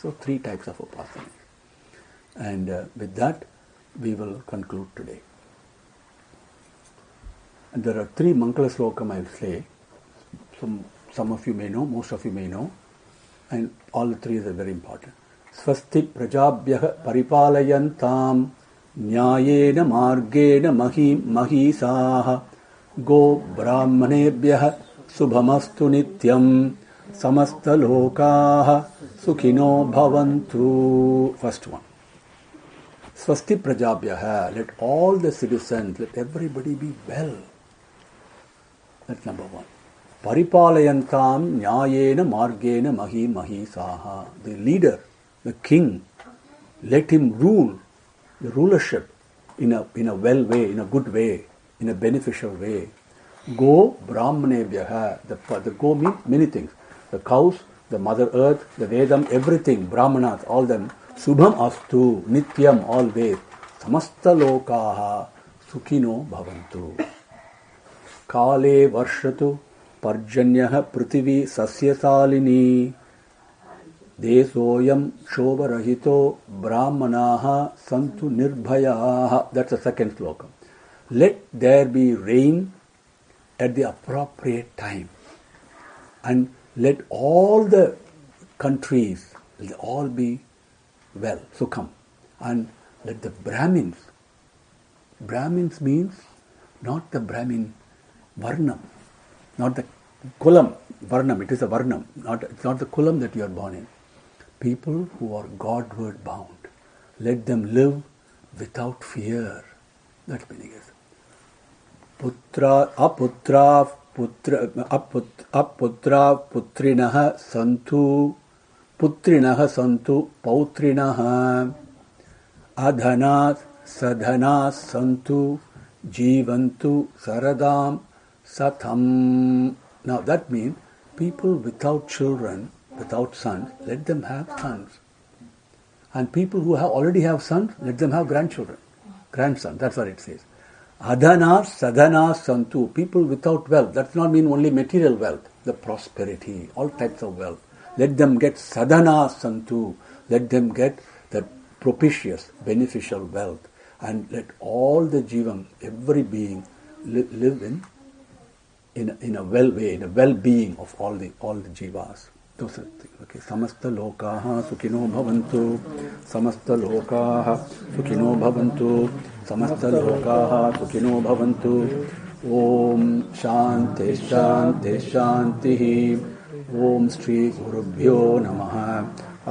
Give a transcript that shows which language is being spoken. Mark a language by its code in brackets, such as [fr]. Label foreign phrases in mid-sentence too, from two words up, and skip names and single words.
[en] So 3 types of Upasana. And with that, we will conclude today. And there are 3 Mangala Slokam I will say. Some of you may know, most of you may know. And all the 3 are very important. [sa] Swasti prajabhyah paripalayantam nyayena margena mahisaha go brahmanebhyah subhamastu nityam samasta lokaha sukhino bhavantu. [en] First one. [sa] Swasti prajabhyah, [en] let all the citizens, let everybody be well. That's number 1. [sa] Paripalayantam nyayena margena mahisaha. [en] The leader, the king, let him rule the rulership in a well way, in a good way, in a beneficial way. [sa] Go brahmanebhyah. [en] The go means many things. The cows, the mother earth, the Vedam, everything, brahmanas, all them. [sa] Subham astu, nityam, always. Samasta lokaha, sukhino bhavantu. Kale varshatu, parjanyah prithvi sasyasalini. Desoyam shovarahito, brahmanaha santu nirbhayaha. [en] That's the second sloka. Let there be rain at the appropriate time. And let all the countries, all be well, sukham. And let the Brahmins means not the Brahmin varnam, not the kulam varnam, it is a varnam, it's not the kulam that you are born in. People who are Godward bound, let them live without fear. That's meaning is. [sa] Aputra putrinaha santu pautrinaha adhanas sadhanas santu jivantu saradam satham. [en] Now that means people without children, without sons, let them have sons. And people who already have sons, let them have grandsons. That's what it says. [sa] Adhanas sadhanas santu. [en] People without wealth. That does not mean only material wealth. The prosperity, all types of wealth. Let them get [sa] sadhanas santu. [en] Let them get that propitious, beneficial wealth, and let all the jivam, every being, live in a well way, in a well-being of all the jivas. Those are the things. Okay. [sa] Samasta lokaha sukhino bhavantu. Samasta lokaha sukhino bhavantu. Samasta lokaha sukhino bhavantu. Om Shanti Shanti Shanti. Om Shri Gurubhyo Namaha.